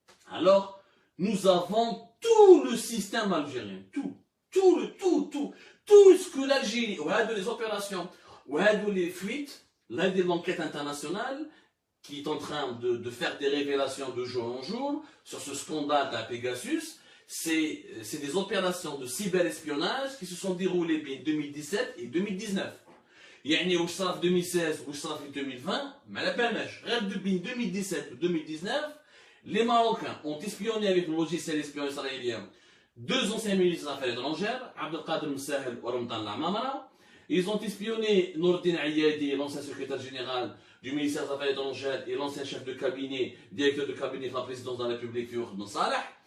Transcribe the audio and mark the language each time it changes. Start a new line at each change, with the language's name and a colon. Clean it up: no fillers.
French: alors nous avons tout le système algérien, tout ce que l'Algérie, les opérations, les fuites, l'enquête internationale, qui est en train de faire des révélations de jour en jour sur ce scandale à Pegasus, c'est des opérations de cyberespionnage qui se sont déroulées en 2017 et 2019.
Arabic: يعني واش صرا في 2016 واش صرا في 2020 ما على بالناش غير
French: depuis 2017
Arabic: و 2019
French: Les Marocains ont espionné avec le logiciel espion israélien deux anciens ministres des Affaires étrangères, Abdelkader Msahel et Ramdan Lamamra. Ils ont espionné Nourdine Ayadi, l'ancien secrétaire général du ministère des Affaires étrangères et l'ancien chef de cabinet, directeur de cabinet de la présidence de la République, Fiour Ben Salah.